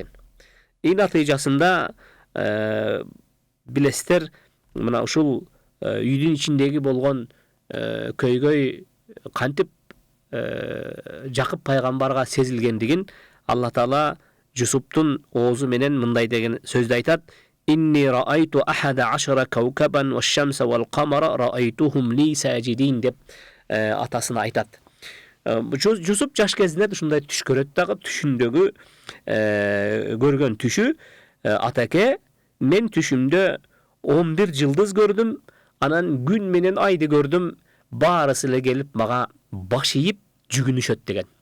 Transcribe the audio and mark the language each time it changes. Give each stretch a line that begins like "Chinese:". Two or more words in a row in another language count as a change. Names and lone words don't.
Kyrgyz: Натыйжасында билесиздер, мына ушул үйдүн ичиндеги болгон көйгөй кантип Жакып пайгамбарга сезилгендигин Алла Таала Жусуптун оозу менен мындай деген сөздү айтат:
Arabic: "إني رأيت أحد عشر كوكبا والشمس والقمر رأيتهم لي ساجدين"
Kyrgyz: деп атасына айтат. Жусуп жаш кезинде ушундай түш көрөт дагы, түшүндөгү көргөн түшү: "Атаке, мен түшүмдө 11 жылдыз көрдүм, анан күн менен айды көрдүм, баарысы эле келип мага баш ийип жүгүнүшөт" деген.